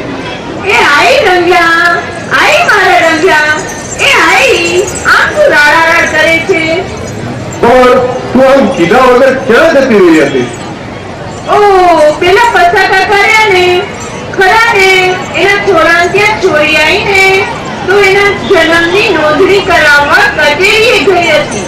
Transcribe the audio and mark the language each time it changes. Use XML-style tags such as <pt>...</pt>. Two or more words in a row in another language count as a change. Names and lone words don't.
<gu>એ આઈ રંગિયા આઈ મારા રંગિયા એ આઈ આમ તું રાડારાડ કરે છે और તું આમ કીધા વગર ક્યાં જતી રહી હતી? ઓ પેલા પસાકા કર્યા ને ખરા ને એના છોરા ત્યાં છોરી આવીને તો એના જન્મની નોંધણી કરાવવા કચેરીએ ગઈ હતી.</gu>